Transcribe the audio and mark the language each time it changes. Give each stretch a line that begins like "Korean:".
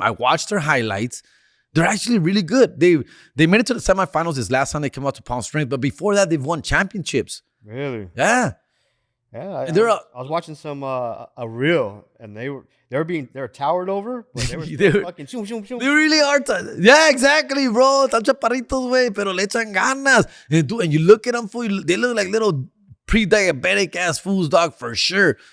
English: I watch their highlights. They're actually really good. They made it to the semifinals this last time they came out to Palm Springs, but before that, they've won championships. Really? Yeah. Yeah. I was watching some a reel, and they were towered over, but they were fucking shoom, shoom, shoom. They really are. Yeah, exactly, bro.
Spanish: Están chaparritos, güey, pero le echan ganas.
English: And you look at them, fool, they look like little pre-diabetic ass fools, dog, for sure.